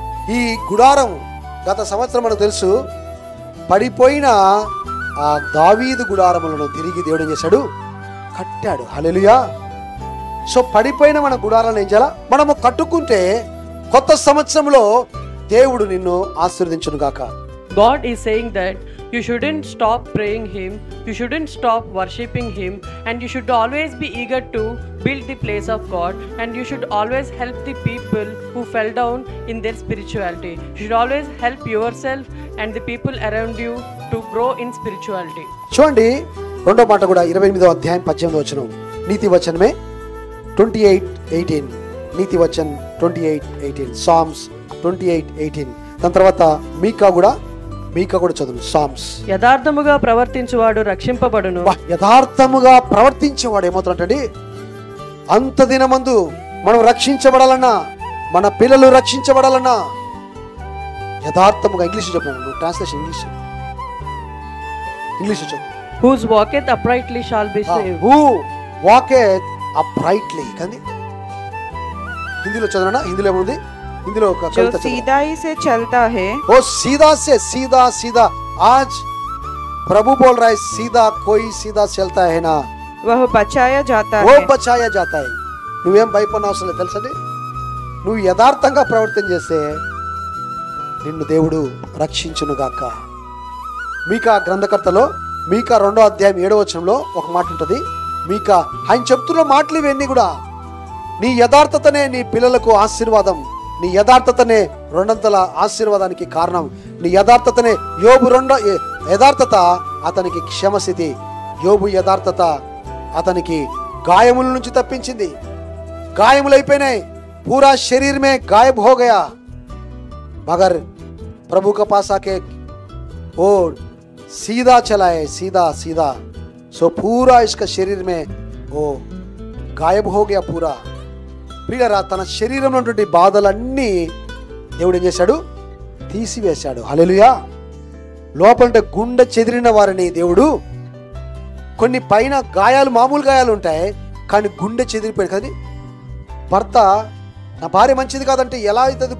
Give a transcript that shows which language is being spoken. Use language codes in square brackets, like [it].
[te] ఈ గుడారం గత సంవత్సరం మనకు తెలుసు, పడిపోయిన ఆ దావీదు గుడారములను తిరిగి దేవుడు ఏం చేశాడు? కట్టాడు. హల్లెలూయా. సో పడిపోయిన మన గుడారాలను ఏం చేయాలా? మనము కట్టుకుంటే కొత్త సంవత్సరంలో దేవుడు నిన్ను ఆశీర్వదించును గాక. [en] God is saying that you shouldn't stop praying Him, you shouldn't stop worshipping Him, and you should always be eager to build the place of God, and you should always help the people who fell down in their spirituality. You should always help yourself and the people around you to grow in spirituality. [te] చూడండి, రెండో మాట కూడా 28వ అధ్యాయం 18వ వచనం, నీతి వచనమే 28:18. నీతి వచనం 28:18, psalms 28:18. దాని తర్వాత మీకా కూడా చదువు. సామ్స్. యథార్థముగా ప్రవర్తించువాడు రక్షింపబడును. యథార్థముగా ప్రవర్తించేవాడు ఏమవుతాడంటే, అంత దినమందు మనం రక్షించబడాలన్నా, మన పిల్లలు రక్షించబడాలన్నా యథార్థముగా. ఇంగ్లీష్ చెప్పాను, నువ్వు ట్రాన్స్లేషన్ ఇంగ్లీష్ చెప్పు. [en] Whose walketh uprightly shall be saved. Who walketh uprightly. [te] కానీ హిందీలో చదవనా? హిందీలో ఏముంది? हिंदी का [hi] जो सीधाई से चलता है, वो सीधा से सीधा सीधा. आज प्रभु बोल रहा है, सीधा कोई सीधा चलता है ना, वह बचाया जाता वो है. बचाया जाता है. [te] నువ్వేం భయపడిన అవసరం లేదు తెలుసండి. నువ్వు యథార్థంగా ప్రవర్తన చేస్తే నిన్ను దేవుడు రక్షించునుగాక. మీకా గ్రంథకర్తలో మీకా 2వ అధ్యాయం 7వ వచనంలో ఒక మాట ఉంటుంది. మీకా ఆయన చెప్తున్న మాటలు ఇవన్నీ కూడా నీ యథార్థతనే నీ పిల్లలకు ఆశీర్వాదం. నీ యథార్థతనే 200 ఆశీర్వాదానికి కారణం. నీ యథార్థతనే యోబు యథార్థత అతనికి క్షమస్థితి. యోబు యథార్థత అతనికి గాయముల నుంచి తప్పించింది. గాయములైపోయినాయి, [hi] పూరా శరీర్ మే గాయబ్ హో గయా, మగర్ ప్రభు కా పాస్ ఆకే ఓ सीधा चला है, सीधा सीधा. सो पूरा इसका शरीर में वो गायब हो गया पूरा. [te] ప్రియులారా, తన శరీరంలో ఉన్నటువంటి బాధలన్నీ దేవుడు ఏం చేశాడు? తీసివేశాడు. హల్లెలూయా. లోపలంటే గుండె చెదిరిన వారిని దేవుడు, కొన్ని పైన గాయాలు, మామూలు గాయాలు ఉంటాయి, కానీ గుండె చెదిరిపోయాడు. కానీ భర్త నా భార్య మంచిది కాదంటే ఎలా అవుతుంది?